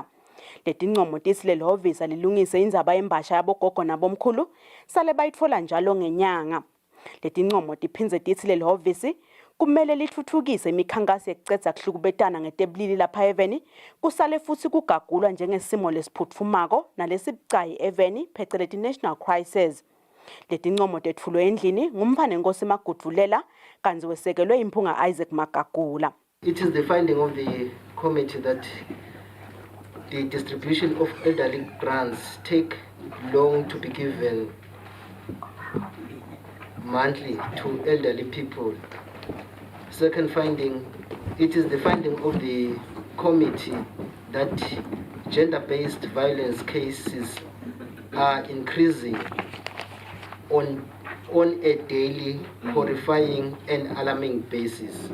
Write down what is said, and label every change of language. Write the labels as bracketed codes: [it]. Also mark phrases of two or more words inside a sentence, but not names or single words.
[ss] Letincomo tisi lelihhovisi lilungise indzaba yembasha yabogogo nabomkhulu sale bayitfola njalo ngenyanga. Letincomo tiphindze tisi lelihhovisi kumele litfutfukise imikhankasi yekucedza kuhlukubetana ngetebulili lapha eveni kusale futsi kugagulwa njengesimo lesiphutfumako nalesibucayi eveni pheceleti [en] national crisis. [ss] Letincomo tetfulwe endlini ngumphane Nkosi Magudvulela kanzi wesekelwe impunga Isaac Magagula. [en] It is the finding of the committee that the distribution of elderly grants take long to be given monthly to elderly people. Second finding, it is the finding of the committee that gender-based violence cases are increasing on a daily, horrifying and alarming basis.